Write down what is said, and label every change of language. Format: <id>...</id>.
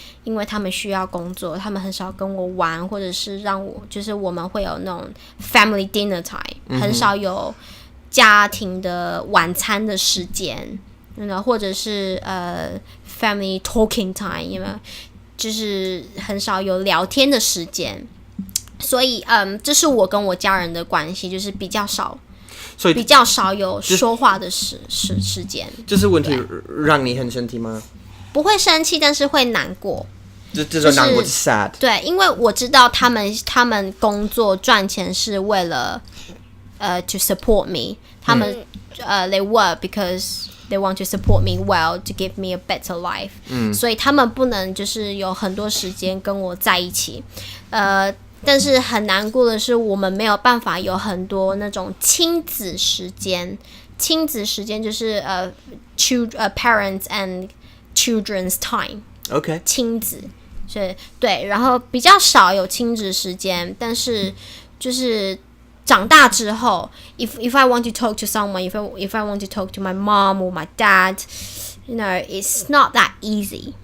<zh>因为他们需要工作，他们很少跟我玩，或者是让我就是我们会有那种</zh> <en>family dinner time，</en> <zh>很少有家庭的晚餐的时间，或者是</zh> <en>family talking time，</en> <zh>就是很少有聊天的时间，所以这是我跟我家人的关系，就是比较少。所以比较少有说话的时间。这是问题让你很生气吗？不会生气，但是会难过。这种难过是 sad。对，因为我知道他们工作赚钱是为了</zh> <en>to support me，</en> <zh>他们</zh> <en>they work because they want to support me well to give me a better life。</en> <zh>所以他们不能就是有很多时间跟我在一起。但是很难过的是，我们没有办法有很多那种亲子时间。亲子时间就是</zh> <en>parents and children's time。</en> <zh>OK。亲子是对，然后比较少有亲子时间，但是就是长大之后</zh> <en>if I want to talk to someone, if I want to talk to my mom or my dad, it's not that easy。</en>